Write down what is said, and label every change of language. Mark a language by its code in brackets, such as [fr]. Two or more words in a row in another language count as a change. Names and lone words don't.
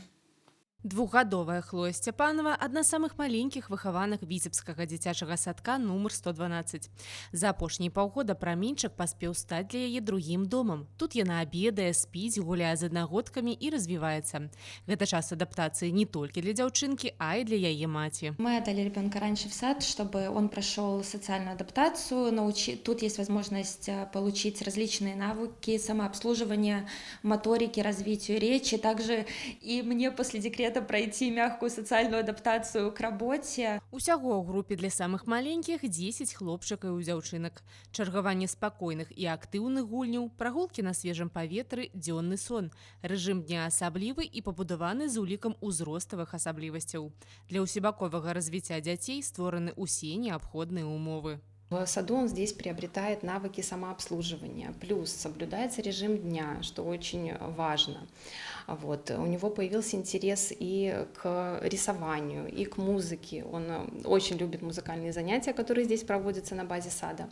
[be] Двухгадовая Хлоя Сцяпанова – адна з самых маленькіх выхаваных віцебскага дзіцячага садка нумар 112. За апошнія паўгода праменьчык паспеў стаць для яе другім домам. Тут яна абедае, спіць, гуляе з аднагодкамі і развіваецца. Гэта час адаптацыі не толькі для дзяўчынкі, а і для яе маці. [ru] Мы отдали ребенка раньше в сад, чтобы он прошел социальную адаптацию. Тут есть возможность получить различные навыки самообслуживания, моторики, развитию речи. Также и мне после декрета пройти мягкую социальную адаптацию к работе. [be] Усяго ў групе для самых маленькіх 10 хлопчыкаў і дзяўчынак. Чаргаванне спакойных і актыўных гульняў, прагулкі на свежым паветры, дзённы сон. Рэжым дня асаблівы і пабудаваны з улікам узроставых асаблівасцяў. Для ўсебаковага развіцця дзяцей створаны ўсе неабходныя умовы. [ru] В саду он здесь приобретает навыки самообслуживания, плюс соблюдается режим дня, что очень важно. У него появился интерес и к рисованию, и к музыке. Он очень любит музыкальные занятия, которые здесь проводятся на базе сада.